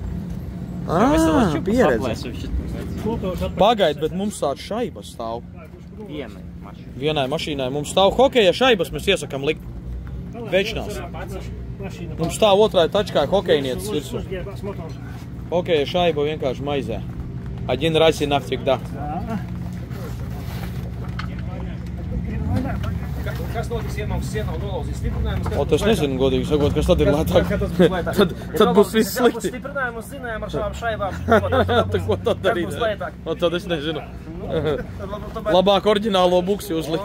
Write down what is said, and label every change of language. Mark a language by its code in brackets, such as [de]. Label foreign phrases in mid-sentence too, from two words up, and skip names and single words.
[lv] Pieredze. Pagaid, bet mums tāds šaibas stāv. Vienai mašīnai mums stāv hokeja šaibas, mēs iesakam likt. Večnās. Mums stāv otrai tačkā hokejnieces virsū. Hokeja šaiba vienkārši maizē. [ru] Один раз и навсегда. [lv] Kas notiks, ja nav sienā un nolauzīs stiprinājumus? O, tas nezinu, godīgi sakot, kas tad ir lētāk. Tad būs viss slikti. Stiprinājumus zinājām ar šādām šaibām. Tad ko tad darīt? O, tad es nezinu. Labāk oriģinālo buksi uzlikt.